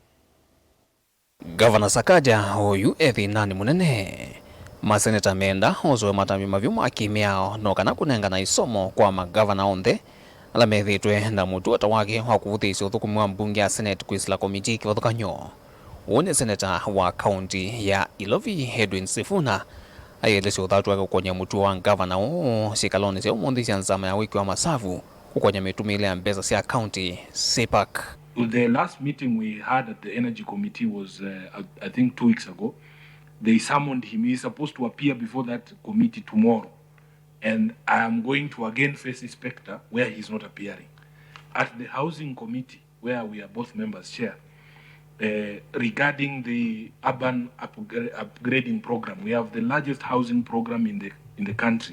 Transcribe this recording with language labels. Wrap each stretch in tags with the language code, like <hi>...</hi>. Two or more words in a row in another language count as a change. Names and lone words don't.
<kam>Ngavana Sakaja oyu ethinani munene Maseneta menda ozoe matambya mavyu akimiao no kana kunengana isomo kwa magavana onthe ala methitwe na mutuata wake wa kuvuthiisya uthukumi wa mbunge ya Senate kwisila komiti kivathukan'yo. Une seneta wa kaunti ya Ilovi Edwin Sifuna ayelesya uthatu wake kukon'ya mutuo wa ngavana syikaloni sya umuthi sya nzama ya wiki wa masavu kukon'ya mitumile ya mbesa sya county CPAC.</kam> <en>The last meeting we had at the energy committee was I think 2 weeks ago. They summoned him. He is supposed to appear before that committee tomorrow, and I am going to again face the spectre where he is not appearing. At the housing committee, where we are both members chair, regarding the urban upgrading program, we have the largest housing program in the country.</en>